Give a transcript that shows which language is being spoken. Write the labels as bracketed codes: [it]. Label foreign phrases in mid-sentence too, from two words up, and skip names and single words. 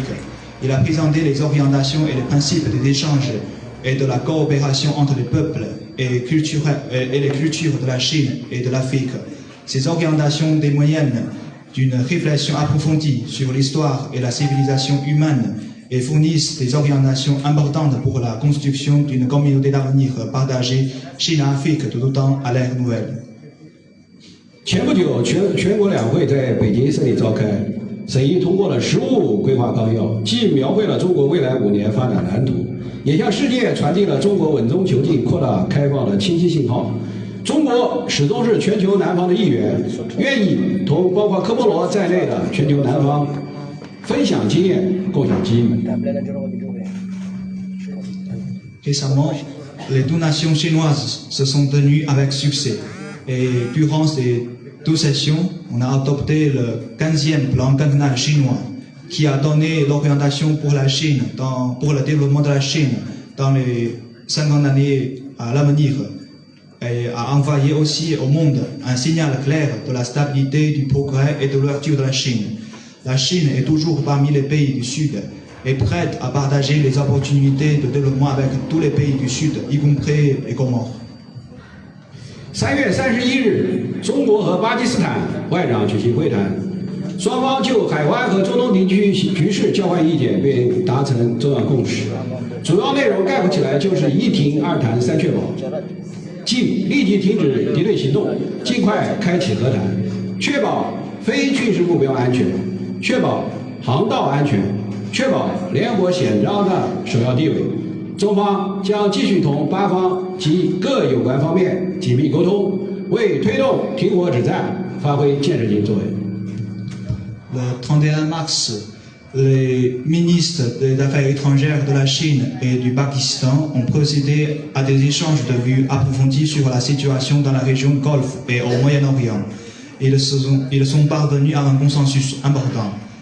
[fr] Il a présenté les orientations et les principes des échanges et de la coopération entre les peuples et les cultures de la Chine et de l'Afrique. Ces orientations témoignent d'une réflexion approfondie sur l'histoire et la civilisation humaine et fournissent des orientations importantes pour la construction d'une communauté d'avenir partagée Chine-Afrique tout autant à l'ère nouvelle. [zh] 前不久，全国两会在北京胜利召开，审议通过了15规划纲要，既描绘了中国未来5年发展蓝图，也向世界传递了中国稳中求进、扩大开放的清晰信号。中国始终是全球南方的一员，愿意同包括科莫罗在内的全球南方分享经验、共享机遇。 [fr] Récemment, les deux nations chinoises se sont tenues avec succès. Et durant ces 2 sessions, on a adopté le 15e plan quinquennal chinois qui a donné l'orientation pour la Chine, pour le développement de la Chine dans les 50 années à l'avenir. Et a envoyé aussi au monde un signal clair de la stabilité, du progrès et de l'ouverture de la Chine. La Chine est toujours parmi les pays du Sud et prête à partager les opportunités de développement avec tous les pays du Sud, y compris les Comores. [zh] 3 月31日，中国和巴基斯坦外长举行会谈，双方就海湾和中东地区局势交换意见，并达成重要共识。主要内容概括起来就是一停、二谈、三确保，即立即停止敌对行动，尽快开启和谈，确保非军事目标安全，确保航道安全，确保联合国宪章的首要地位。中方将继续同巴方及各有关方面紧密沟通，为推动停火止战发挥建设性作用。 [fr] Le 31 mars, les ministres des Affaires étrangères de la Chine et du Pakistan ont procédé à des échanges de vues approfondis sur la situation dans la région du Golfe et au Moyen-Orient. Ils sont parvenus à un consensus important.